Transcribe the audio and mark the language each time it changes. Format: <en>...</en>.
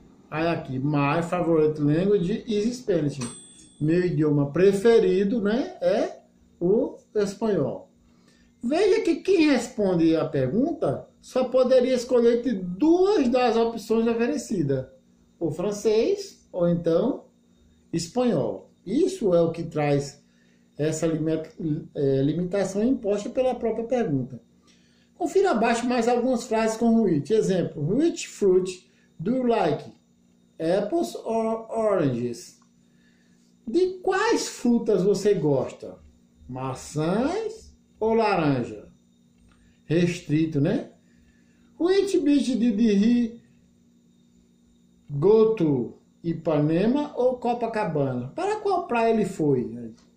<en>Aí aqui, my favorite language is Spanish.</en> <pt>Meu idioma preferido, né, é o espanhol. Veja que quem responde a pergunta só poderia escolher entre duas das opções oferecidas. O francês ou então espanhol. Isso é o que traz essa limitação imposta pela própria pergunta. Confira abaixo mais algumas frases com which.</pt> <en>Exemplo, which fruit do you like? Apples or oranges?</en> <pt>De quais frutas você gosta? Maçãs ou laranja? Restrito, né?</pt> <en>Which beach did he go to?</en> <pt>Ipanema ou Copacabana? Para qual praia ele foi?</pt>